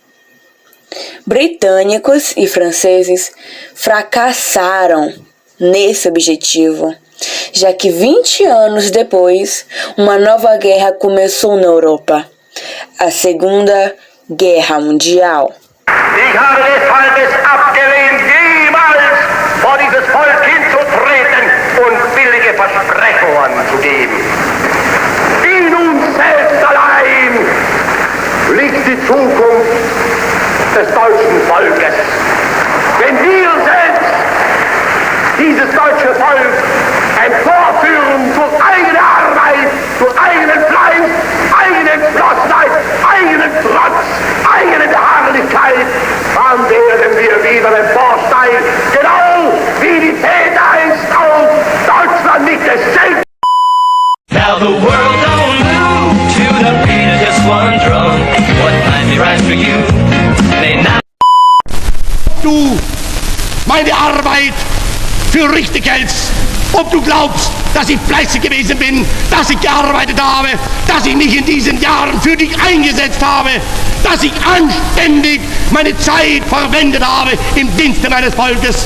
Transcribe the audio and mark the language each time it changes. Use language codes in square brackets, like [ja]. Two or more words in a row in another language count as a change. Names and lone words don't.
[pt] Britânicos e franceses fracassaram nesse objetivo, já que 20 anos depois, uma nova guerra começou na Europa, a Segunda Guerra Mundial. [de] Ich habe deshalb abgelehnt, jemals vor dieses Volk hinzutreten und billige Versprechungen zu geben. In uns selbst allein liegt die Zukunft des deutschen Volkes. Wenn wir selbst dieses deutsche Volk emporführen zur eigenen Arbeit, zur eigenen Fleiß, eigenen Entschlossenheit, eigenen Trotz, eigenen Beharrlichkeit, dann werden wir wieder emporsteigen, genau wie die Väter einst auf Deutschland nicht dasselbe. [en] Now the world don't move to the beat of just one drum. What might be right for you may not. [de] Du meine Arbeit für richtig hältst, ob du glaubst, dass ich fleißig gewesen bin, dass ich gearbeitet habe, dass ich mich in diesen Jahren für dich eingesetzt habe, dass ich anständig meine Zeit verwendet habe im Dienste meines Volkes.